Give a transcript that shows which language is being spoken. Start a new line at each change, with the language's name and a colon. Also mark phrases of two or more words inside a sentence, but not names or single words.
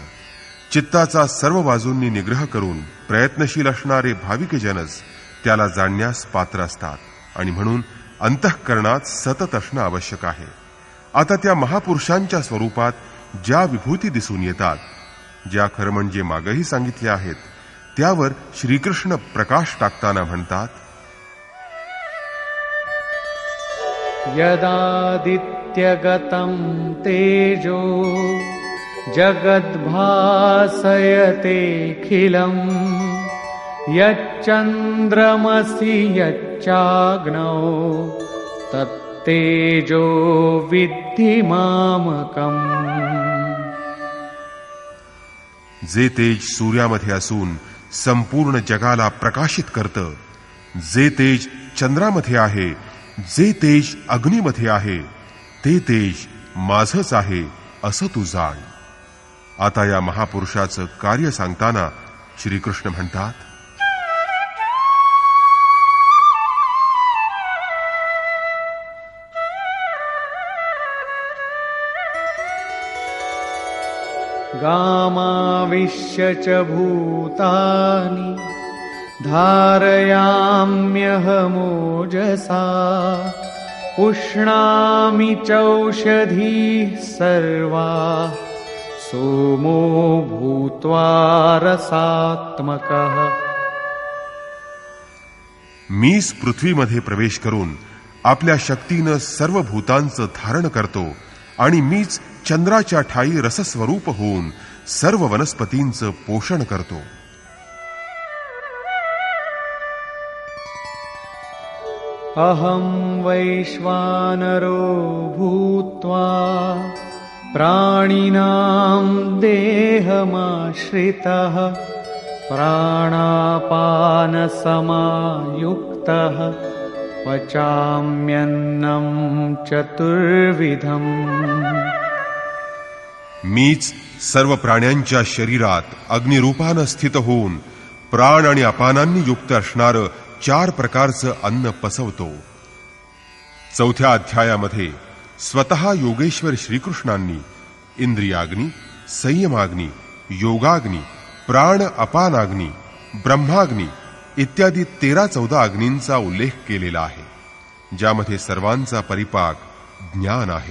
Marathi: चित्ताचा सर्व बाजूंनी निग्रह करून प्रयत्नशील असणारे भाविकजनच त्याला जाणण्यास पात्र असतात आणि म्हणून अंतःकरणात सतत असणं आवश्यक आहे. आता त्या महापुरुषांच्या स्वरूपात ज्या विभूती दिसून येतात, ज्या खरं म्हणजे मागेही सांगितल्या आहेत, त्यावर श्रीकृष्ण प्रकाश टाकताना म्हणतात,
Sanskrit: यदादित्यगतं तेजो जगद्भासयतेऽखिलम् यच्चन्द्रमसि यच्चाग्नौ तत्तेजो विद्धि मामकम्.
Marathi: जे तेज सूर्यामध्ये असून संपूर्ण जगाला प्रकाशित करतं, जे तेज चंद्रामध्ये आहे, जे तेज अग्नीमध्ये आहे, ते तेज माझंच आहे असं तू जाण. आता या महापुरुषाचं कार्य सांगताना श्रीकृष्ण म्हणतात,
Sanskrit: गामाविश्य च भूतानि धारयाम्यहमोजसा उष्णामि चौषधीः सर्वाः सोमो भूत्वा रसात्मकः.
Marathi: मीच पृथ्वीमध्ये प्रवेश करून आपल्या शक्तीनं सर्व भूतांचं धारण करतो आणि मीच चंद्राच्या ठायी रसस्वरूप होऊन सर्व वनस्पतींचं पोषण करतो.
Sanskrit: अहं वैश्वानरो भूत्वा प्राणिनां देहमाश्रितः प्राणापानसमायुक्तः पचाम्यन्नं चतुर्विधम्.
Marathi: मीच सर्व प्राण्यांच्या शरीरात अग्निरूपानं स्थित होऊन प्राण आणि अपानांनी युक्त असणारं 4 प्रकारचं अन्न पचवतो. 4थ्या अध्यायामध्ये स्वतः योगेश्वर श्रीकृष्णांनी इंद्रियाग्नी, संयमाग्नी, योगाग्नी, प्राण अपानाग्नी, ब्रह्माग्नी इत्यादी 13-14 अग्नींचा उल्लेख केलेला आहे, ज्यामध्ये सर्वांचा परिपाक ज्ञान आहे.